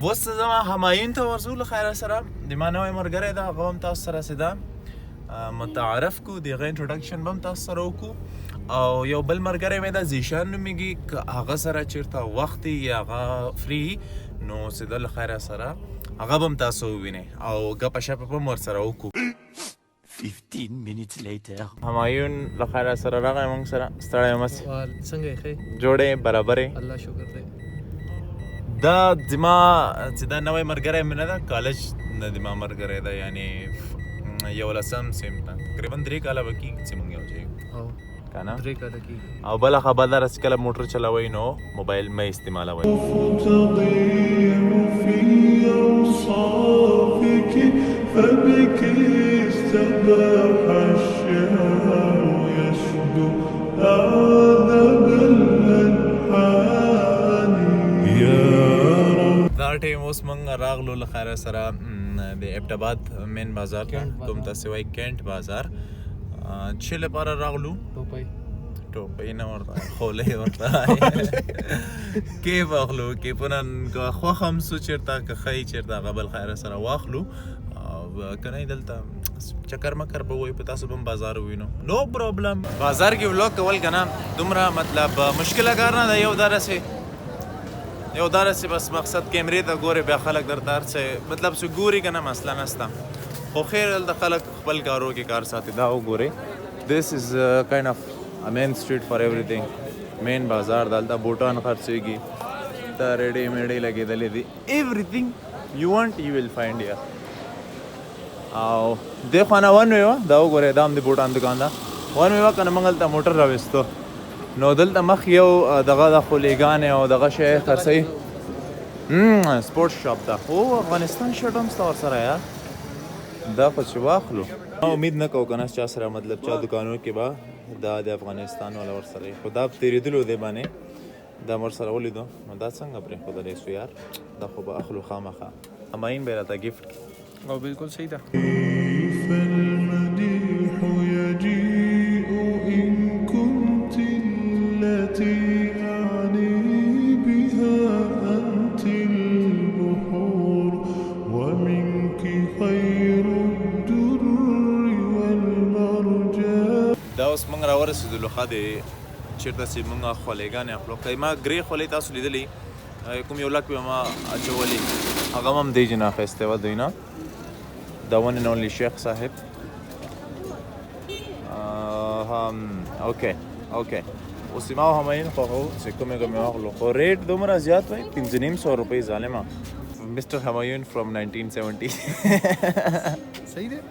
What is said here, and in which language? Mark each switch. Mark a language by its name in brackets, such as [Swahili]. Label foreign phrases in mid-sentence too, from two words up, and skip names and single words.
[Pashto] اوس زما همایون ته ورځو له خیره سره د ما نوی ملګری ده هغه هم تاسو سره سده متعارف کو د هغه انټروډکشن به هم تاسو سره وکړو او یو بل ملګری مې ده زیشان نومیږي که هغه سره چېرته وخت یا هغه فری نو سده له خیره سره هغه به هم تاسو ووینئ او ګپه شپه به هم ورسره وکړو. [English] 15 minutes later. [Pashto] همایون له خیره سره راغی موږ سره ستړی مسئ څنګه یې ښه جوړې برابرې الله شکر دی. دا زما چې دا نوی ملګری مې نه ده کالج نه زما ملګری ده یعنې 11 سیم ته تقریبا 3 کاله به کېږي چې موږ یو ځای یو او که نه 3 کاله کېږي. او بله خبر داره چې کله موټر چلوئ نو موبایل مه استعمالوئ. [Arabic] فبك استباح الشعر يشدو أعذب الألحان يا رب. [Pashto] دا ټیم اوس موږ راغلو له خیره سره د ابټ مین بازار ته کوم تاسې وایي کینټ بازار چې لپاره راغلو ټوپۍ نه ورته خولۍ ورته کیف اخلو کیفونه که خوښ هم سو چېرته که ښایي چېرته هغه بل خیره سره واخلو او که نه دلته چکر مکر به وایي په تاسو به هم بازار ووینو نو پرابلم. بازار کې ولاګ کول که نه دومره مطلب مشکله کار نه ده. یو دارسې بس مقصد کیمرې ته ګورې بیا خلک درته هر څه مطلب څه ګوري که نه مسله نسته خو خیر دلته خلک خپل کارو کې کار ساتي. دا وګورئ [English] this is kind of a main street for everything. [Pashto] مین بازار دلته بوټان خرڅېږي ته ریډي میډي لګېدلې دي [English] everything you want you will find here. [Pashto] او دې خوا نه [English] one way [Pashto] وه دا وګورئ دا هم د بوټان دکان ده [English] one way [Pashto] وه که نه موږ هلته موټر راویستو نو دلته مخ یو دغه د خولېګانې او دغه شی خرڅوي سپورټس شاپ ده. او افغانستان شرټ هم شته ورسره یار دا خو چې واخلو امید نه کوو که نه چا سره مطلب چا دکانونو کې به دا د افغانستان والا ورسره خو دا تېرېدلو دی باندې دا ورسره ولیدو نو دا څنګه پرېښودلی سو یار دا خو به اخلو خامخا همایون به یې راته ګفټ کړي او بالکل صحیح ده. [Arabic] كيف المديح يجيء إن كنت التي أعني بها أنت البحور ومنك خير الدر والمرجان. [Pashto] دا اوس موږ راورسېدلو ښه دی چېرته چې موږ خولېګانې اخلو که ما ګرې خولۍ تاسو لیدلي کوم یو لک به ما اچولي هغه هم دی چې نه اخیستی وه دوی نه [English] the one and only [Pashto] شیخ صاحب. اوکې اوس ما او همایون خوښو چې کومې کومې واخلو خو ریټ دومره زیات وایي 550 روپۍ ظالمه. [English] Mister همایون from 1970 [Pashto] صحیح دی.